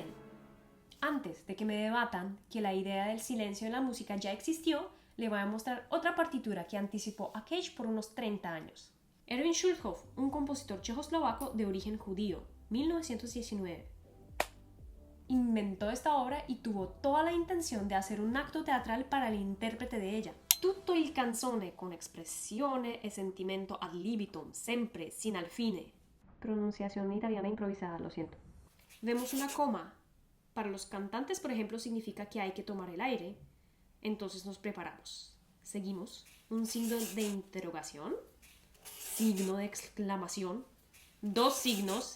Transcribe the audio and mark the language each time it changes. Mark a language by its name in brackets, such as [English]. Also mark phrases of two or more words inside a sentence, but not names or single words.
[Spanish] Antes de que me debatan que la idea del silencio en la música ya existió, le voy a mostrar otra partitura que anticipó a Cage por unos 30 años. Erwin Schulhoff, un compositor checoslovaco de origen judío, 1919. Inventó esta obra y tuvo toda la intención de hacer un acto teatral para el intérprete de ella. [Italian] Tutto il canzone con espressione e sentimento ad libitum, sempre, sin al fine. [Spanish] Pronunciación italiana improvisada, lo siento. Vemos una coma. Para los cantantes, por ejemplo, significa que hay que tomar el aire. Entonces nos preparamos. Seguimos. Un signo de interrogación. Signo de exclamación. 2 signos.